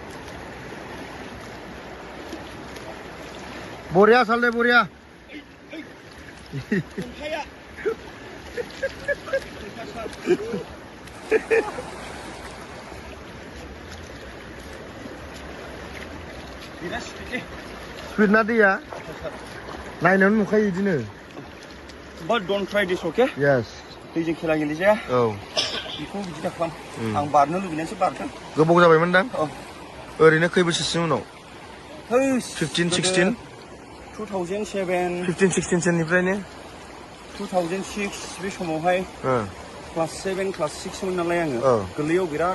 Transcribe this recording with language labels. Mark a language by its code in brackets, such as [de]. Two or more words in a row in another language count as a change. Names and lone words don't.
[brx] बरिया साल दे बरिया स्पिड ना दैया नायनानै नुखायो बिदिनो [en] but don't try this okay yes [brx] दैजों खेला गेलेजाया औ बेखौ बिदि दा खालाम आं बारनो लुबैनानैसो बारदों गोबाव जाबायमोनदां औ ओरैनो खै बोसोरसोनि उनाव 15 16 2007 15 16 सोनिफ्रायनो 2006 बे समावहाय क्लास 7 क्लास 6 मोन नालाय आङो गोरलैयाव बिराद